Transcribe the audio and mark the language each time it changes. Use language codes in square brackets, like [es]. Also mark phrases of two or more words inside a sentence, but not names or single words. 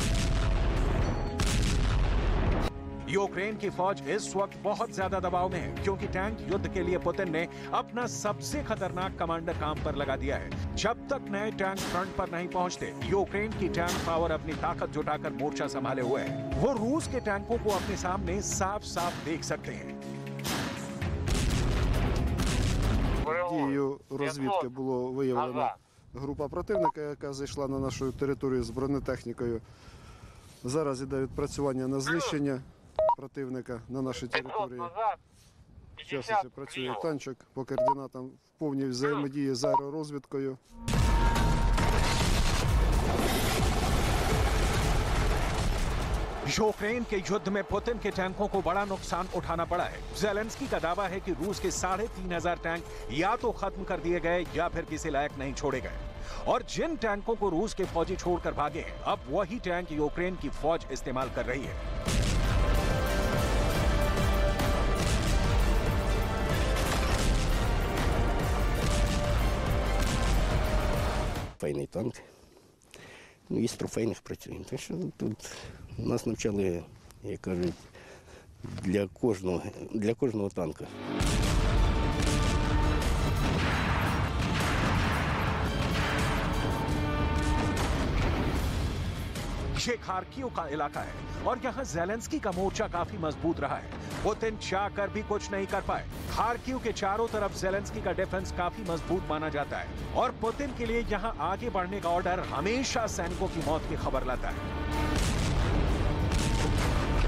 [hi] यूक्रेन की फौज इस वक्त बहुत ज्यादा दबाव में है, क्योंकि टैंक युद्ध के लिए पुतिन ने अपना सबसे खतरनाक कमांडर काम पर लगा दिया है। जब तक नए टैंक फ्रंट पर नहीं पहुंचते, यूक्रेन की [en] tank power [hi] अपनी ताकत जुटाकर मोर्चा संभाले हुए है। वो रूस के टैंकों को अपने सामने साफ साफ देख सकते हैं। [uk] Дією розвідки було виявлено група противника, яка зайшла на нашу територію з бронетехнікою. Зараз іде відпрацювання на знищення противника на нашій території. часто працює танчик по координатам в повній взаємодії з аеророзвідкою. [hi] यूक्रेन के युद्ध में पुतिन के टैंकों को बड़ा नुकसान उठाना पड़ा है। ज़ेलेंस्की का दावा है कि रूस के 3,500 टैंक या तो खत्म कर दिए गए या फिर किसी लायक नहीं छोड़े गए। और जिन टैंकों को रूस के फौजी छोड़कर भागे हैं, अब वही टैंक यूक्रेन की फौज इस्तेमाल कर रही है। [uk] Файний танк. Ну, із трофейних працюємо. Так що тут нас навчали, як кажуть, для кожного танка. [hi] ये खार्किव का इलाका है और यहाँ ज़ेलेंस्की का मोर्चा काफी मजबूत रहा है। पुतिन चाह कर भी कुछ नहीं कर पाए। खार्किव के चारों तरफ ज़ेलेंस्की का डिफेंस काफी मजबूत माना जाता है और पुतिन के लिए यहाँ आगे बढ़ने का ऑर्डर हमेशा सैनिकों की मौत की खबर लाता है।